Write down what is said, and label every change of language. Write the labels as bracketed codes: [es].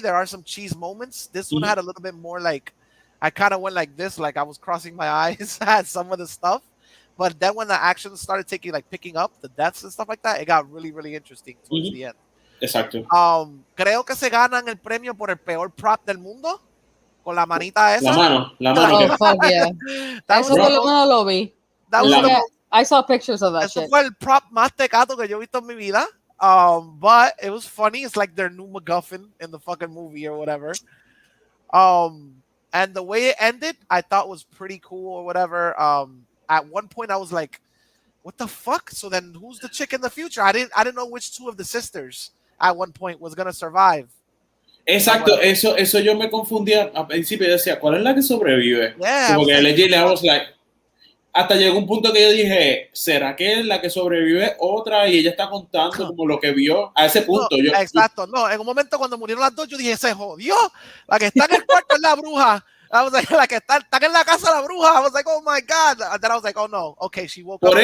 [en] There are some cheese moments. This one had a little bit more like, I kind of went like this, like I was crossing my eyes at some of the stuff. But then when the action started picking up, the deaths and stuff like that, it got really, really interesting towards the end. [es] Exacto. Creo que se ganan el premio por el peor prop del mundo. Con la manita esa. La mano. [en] Oh, fuck yeah. [es] Eso por lo menos lo vi. [en] I saw pictures of that [es] Eso [en] shit. [es] fue el prop más tecato que yo he visto en mi vida. [en] But it was funny. It's like their new MacGuffin in the fucking movie or whatever. And the way it ended, I thought was pretty cool or whatever. At one point, I was like, "What the fuck?" So then, who's the chick in the future? I didn't know which two of the sisters at one point was gonna survive. [es] Exacto, eso yo me confundía al principio y decía, ¿cuál es la que sobrevive? [en] Yeah, [es] Como que legit, [en] I was like, [es] hasta llegó un punto que yo dije, ¿será que la que sobrevive otra y ella está contando como lo que vio? A ese punto. No, exacto, no, en un momento cuando murieron las dos, yo dije, se jodió, la que está en el cuarto es la bruja. [en] I was like, [es] la que está en la casa la bruja. [en] I was like, oh my God. And then I was like, oh no, okay, she woke up.